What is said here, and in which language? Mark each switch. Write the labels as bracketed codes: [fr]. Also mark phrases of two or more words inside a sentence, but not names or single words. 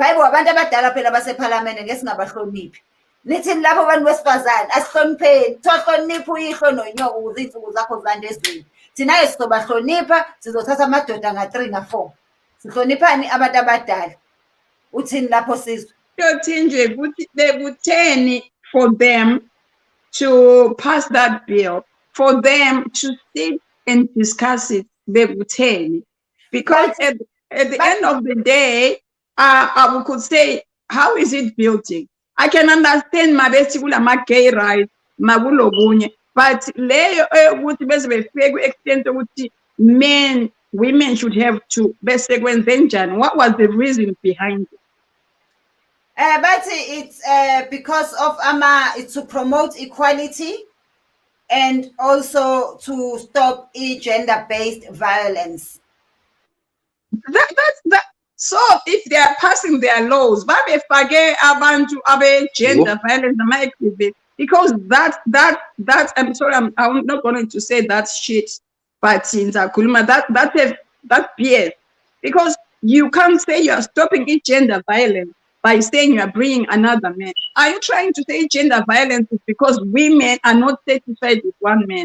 [zu] Hayibo abantu abadala phela baseParliament ngeke singabahloniphi. Nithi lapho abantu besifazane asihlonipheni thohlonipha uyihlo nonyoka ukuze izinsuku zakho zande ezweni. Thina ke sizobahlonipha sizothatha amadoda nga3 nga4. Sihloniphani abantu abadala. Uthini lapho Sizwe? [en] Thenjiwe [zu] ukuthi bekutheni [en] for them to pass that bill, for them to sit and discuss it, bekutheni, because at the end of the day, we could say, how is it building? I can understand [zu] mabesi kula [en] gay rights, [zu] makulokunye, but leyo ukuthi bese befike ku-extent ukuthi [en] women should have to [zu] bese kwenze njani. [en] What was the reason behind it? But it's because of it's to promote equality and also to stop gender-based violence. That. So if they are passing their laws, [zu] babefake abantu [en] gender violence [zu] ama-activist, [en] because that I'm sorry, I'm not going to say that shit, but in Zakuluma, that's BS, because you can't say you are stopping gender violence by saying you are bringing another man. Are you trying to say gender violence is because women are not satisfied with one man?